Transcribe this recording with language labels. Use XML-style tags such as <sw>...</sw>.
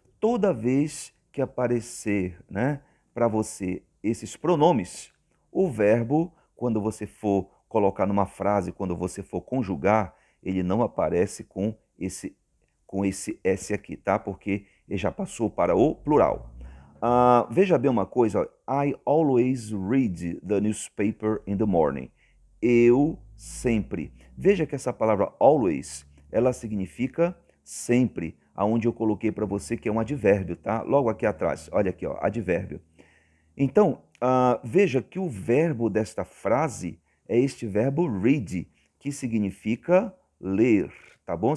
<pt>Toda vez que aparecer, né, para você esses pronomes, o verbo, quando você for colocar numa frase, quando você for conjugar, ele não aparece com esse S aqui, tá? Porque ele já passou para o plural. Veja bem uma coisa, ó.</pt> <en>I always read the newspaper in the morning.</en> <pt>Eu sempre. Veja que essa palavra always, ela significa sempre. aonde eu coloquei para você que é um advérbio, tá? Logo aqui atrás, olha aqui, ó, advérbio. Então, veja que o verbo desta frase é este verbo read, que significa ler, tá bom?</pt>